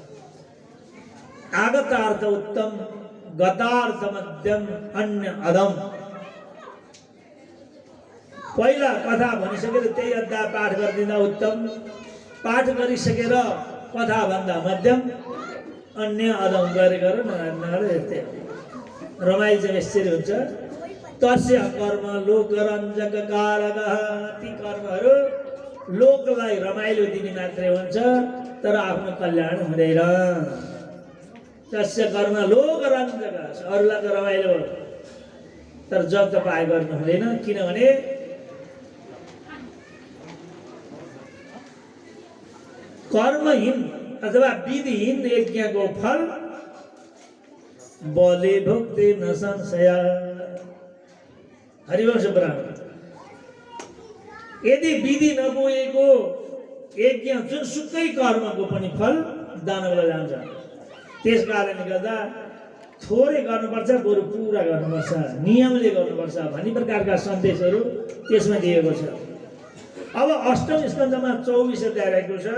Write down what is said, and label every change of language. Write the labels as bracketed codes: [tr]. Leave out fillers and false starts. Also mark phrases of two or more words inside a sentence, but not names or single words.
[sa] आगतार्थ उत्तम, गतार्थ मध्यम, अन्य अधम। [ne] पहिला कथा भनिसकेर त्यही अध्याय पाठ गरिदिँदा उत्तम, पाठ गरिसकेर कथा भन्दा मध्यम, अन्य अधम गरेर नगरेर यस्तै रमाइलो चाहिँ यसरी हुन्छ। [sa] तस्य कर्म लोकरञ्जक कारकः, [ne] ती कर्महरू लोकलाई रमाइलो दिने मात्रै हुन्छ, तर आफ्नो कल्याण हुँदैन। [sa] तस्य कर्म लोकरञ्जक, [ne] अरूलाई त रमाइलो हो, तर जब तपाईँ गर्नु हुँदैन। किनभने कर्महीन अथवा विधिहीन यज्ञको फल [sa] बले भोक्ते न संशय। [ne] हरिवंश पुराण। यदि विधि नबोएको यज्ञ जुनसुकै कर्मको पनि फल दानवलाई जान्छ। त्यस कारणले गर्दा थोरै गर्नुपर्छ, बरु पुरा गर्नुपर्छ, नियमले गर्नुपर्छ भन्ने प्रकारका सन्देशहरू त्यसमा दिएको छ। अब अष्टम स्कन्धमा 24 अध्याय रहेको छ।